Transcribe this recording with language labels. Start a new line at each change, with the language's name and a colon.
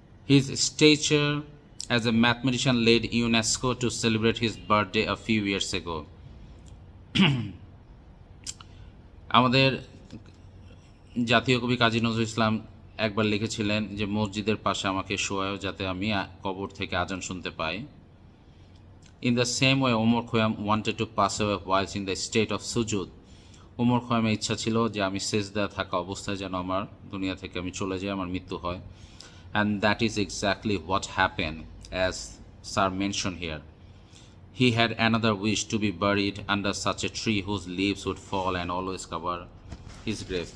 English: His stature as a mathematician led UNESCO to celebrate his birthday a few years ago.
Bangla: আমাদের জাতীয় কবি কাজী নজরুল ইসলাম একবার লিখেছিলেন যে মসজিদের পাশে আমাকে শোয়াও যাতে আমি কবর থেকে আজান শুনতে পাই।
English: In the same way, Umar Khayyam wanted to pass away whilst in the state of sujud.
Bangla: Umar খয়ামের ইচ্ছা ছিল যে আমি সেজদা থাকা অবস্থায় যেন আমার দুনিয়া থেকে আমি চলে যাই, আমার মৃত্যু হয়।
English: And that is exactly what happened, as Sir mentioned here. He had another wish to be buried under such a tree whose leaves would fall and always cover his grave.